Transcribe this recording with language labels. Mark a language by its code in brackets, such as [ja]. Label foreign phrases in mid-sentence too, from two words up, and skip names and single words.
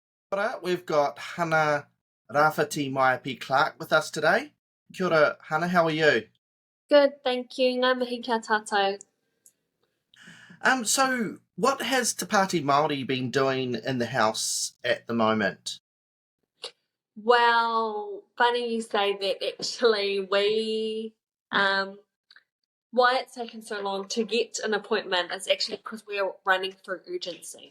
[en] Right, we've got Hana-Rawhiti Maipi-Clarke with us today. [mi] Kia ora, Hana, [en] how are you? Good, thank you. [mi] Ngā mihi kia tātou. [en] So what has Te Pāti Māori been doing in the house at the moment? Well, funny you say that. Actually, why it's taken so long to get an appointment is actually because we're running through urgency.